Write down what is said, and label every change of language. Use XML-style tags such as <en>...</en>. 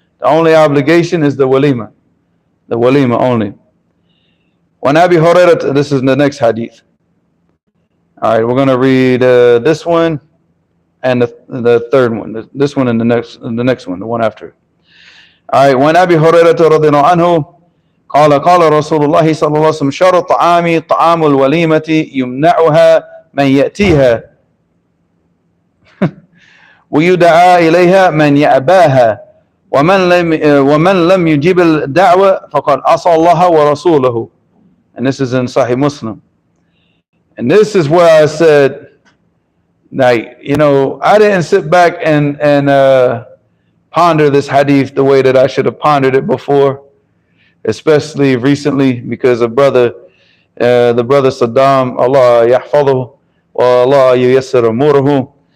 <en>The only obligation is the walima. The walima only. When Abi Hurairah, this is the next hadith. All right, we're going to read this one and the third one. This one and the next one, the one after. All right, when Abi Hurairah radhiyallahu anhu</en> <ar>قال رسول الله صلى الله عليه وسلم شر الطعام طعام الوليمة يمنعها من يأتيها ويدعى إليها من يأباها ومن لم يجيب الدعوة فقد عصى الله ورسوله.</ar> <en>And this is in Sahih Muslim. And this is where I said, like, I didn't sit back and ponder this hadith the way that I should have pondered it before, especially recently, because of the brother Saddam,</en> <ar>Allah yahfadhu wa Allah yuyassir umuruhu.</ar>